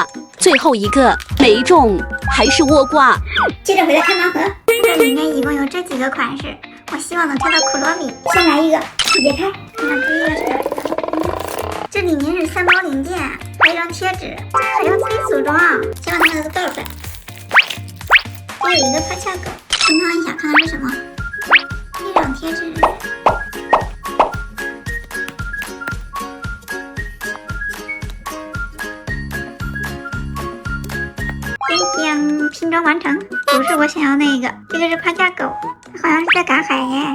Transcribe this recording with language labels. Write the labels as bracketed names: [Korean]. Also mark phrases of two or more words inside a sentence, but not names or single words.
[Chinese] 最後一個沒中，還是倭瓜。接着回來看盲盒，這裡面一共有這幾個款式，我希望能抽到庫洛米。先來一個，解開，看看第一個是哪個。這裡面是3包零件，還有一張貼紙，這還要自己組裝，希望它們都倒出来。這有一個帕恰狗，清燙一下，看看是什麼。一張貼紙。拼装完成，不是我想要那个，這個是帕恰狗，好像是在趕海耶。